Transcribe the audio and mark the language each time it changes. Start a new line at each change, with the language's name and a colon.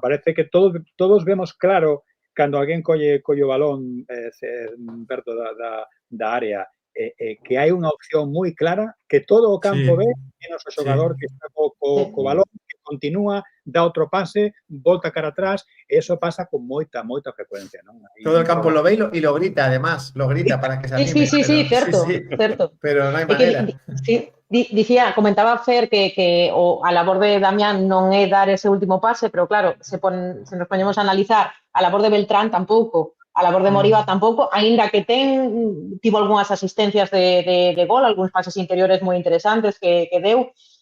Galician: Parece que todos vemos claro cando alguén colle o balón perto da área que hai unha opción moi clara que todo o campo ve menos o xogador que está co balón, que continúa dá outro pase, volta cara atrás, e eso pasa con moita frecuencia, non?
Spanish: Todo el campo lo ve y lo grita, además, lo grita para que se anime. Sí, cierto, cierto.
Galician: Pero non hai maneira. Sí, comentaba Fer que a labor de Damián non é dar ese último pase, pero claro, se nos poñemos a analizar, a labor de Beltrán tampouco, a labor de Moriba tampouco, aínda que tivo algunhas asistencias de gol, algúns pases interiores moi interesantes que deu.